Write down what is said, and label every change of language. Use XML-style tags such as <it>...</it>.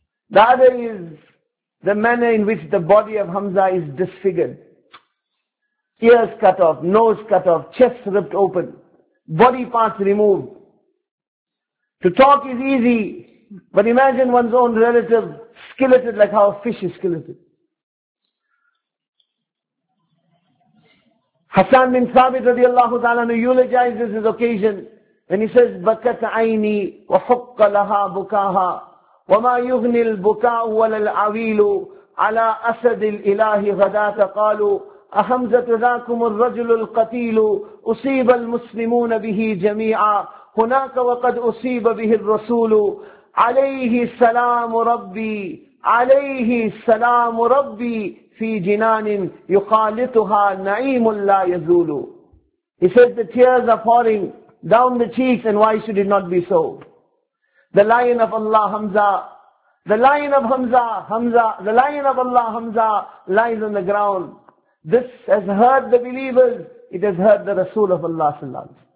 <en>The other is the manner in which the body of Hamza is disfigured. Ears cut off, nose cut off, chest ripped open, body parts removed. To talk is easy. But imagine one's own relative skilleted like how a fish is skilleted. Hassan bin Thabit radiallahu ta'ala eulogizes his occasion and he says,</en> <ar>بَكَتْ عَيْنِي وَحُقَّ لَهَا بُكَاهَا وَمَا يُغْنِي الْبُكَاءُ وَلَا الْعَوِيلُ عَلَىٰ أَسَدِ الْإِلَهِ غَدَاتَ قَالُوا أَحَمْزَةُ ذَاكُمُ الرَّجُلُ الْقَتِيلُ أُصِيبَ الْمُسْلِمُونَ بِهِ جَمِيعًا هُنَاكَ وَقَدْ أُصِيبَ بِهِ الرَّسُولُ عليه السلام ربي عليه السلام ربي في جنان يخالطها نعيم لا يزول.</ar> <en>He said the tears are pouring down the cheeks and why should it not be so? The lion of Allah Hamza, the lion of Hamza, Hamza, the lion of Allah Hamza lies on the ground. This has hurt the believers, it has hurt the Rasul of Allah sallallahu alaihi wasallam.</en>